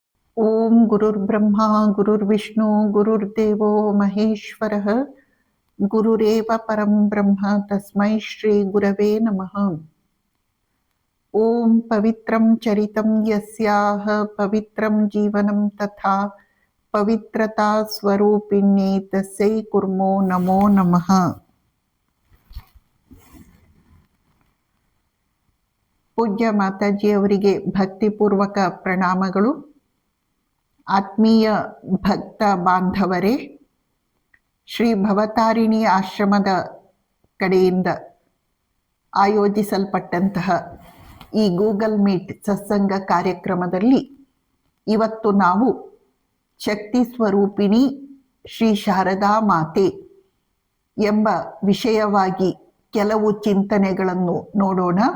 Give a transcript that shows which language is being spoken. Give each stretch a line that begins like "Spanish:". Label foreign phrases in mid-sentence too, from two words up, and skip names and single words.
Sanskrit: ಓಂ ಗುರುರ್ಬ್ರಹ್ಮ ಗುರುರ್ವಿಷ್ಣು ಗುರುರ್ದೇವೋ ಮಹೇಶ್ವರಃ ಗುರುರೇವ ಪರಂ ಬ್ರಹ್ಮ ತಸ್ಮೈ ಶ್ರೀ ಗುರವೇ ನಮಃ. ಓಂ ಪವಿತ್ರಂ ಚರಿತಂ ಯಸ್ಯಾಹ ಪವಿತ್ರಂ ಜೀವನಂ ತಥಾ ಪವಿತ್ರತಾ ಸ್ವರೂಪಿಣ್ಯೇ ತಸ್ಯೈ ಕುರ್ಮೋ ನಮೋ ನಮಃ.
Kannada: ಪೂಜ್ಯ ಮಾತಾಜಿಯವರಿಗೆ ಭಕ್ತಿಪೂರ್ವಕ ಪ್ರಣಾಮಗಳು. ಆತ್ಮೀಯ ಭಕ್ತ ಬಾಂಧವರೇ, ಶ್ರೀ ಭವತಾರಿಣಿ ಆಶ್ರಮದ ಕಡೆಯಿಂದ ಆಯೋಜಿಸಲ್ಪಟ್ಟಂತಹ ಈ ಗೂಗಲ್ ಮೀಟ್ ಸತ್ಸಂಗ ಕಾರ್ಯಕ್ರಮದಲ್ಲಿ ಇವತ್ತು ನಾವು ಶಕ್ತಿ ಸ್ವರೂಪಿಣಿ ಶ್ರೀ ಶಾರದಾ ಮಾತೆ ಎಂಬ ವಿಷಯವಾಗಿ ಕೆಲವು ಚಿಂತನೆಗಳನ್ನು ನೋಡೋಣ.